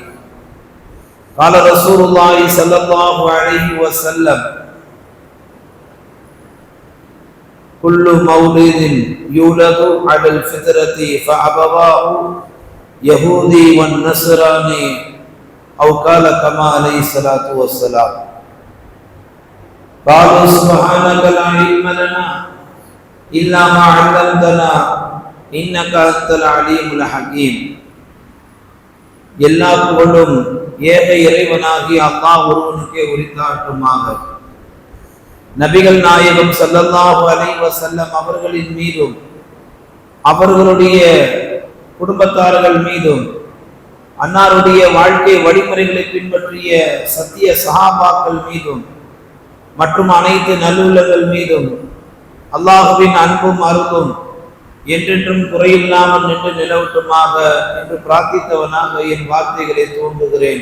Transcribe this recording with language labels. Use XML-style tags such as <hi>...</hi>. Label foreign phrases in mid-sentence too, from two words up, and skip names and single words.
<ar>قال رسول الله صلى الله عليه وسلم: كل مولود يولد على الفطرة فأبواه يهودي والنصراني أو قال كما عليه الصلاة والسلام. قالوا سبحانك لا علم لنا إلا ما علمتنا إنك أنت العليم الحكيم.</ar> <ta>எல்லா புகழும் ஏக இறைவனாகி அல்லாஹ் ஒருவனுக்கே உரித்தாட்டுமாக. நபிகள் நாயகம்</ta> <ar>صلى الله عليه وسلم</ar> <ta>அவர்களின் மீதும் அவர்களுடைய குடும்பத்தார்கள் மீதும் அன்னாருடைய வாழ்க்கை வழிமுறைகளை பின்பற்றிய சத்திய சஹாபாக்கள் மீதும் மற்றும் அனைத்து நல்லுள்ளங்கள் மீதும் அல்லாஹுவின் அன்பும் அருளும் என்றென்றும் குறையில்லாமல் நின்று நிலவட்டுமாக என்று பிரார்த்தித்தவனாக என் வார்த்தைகளை துவங்குகிறேன்.</ta>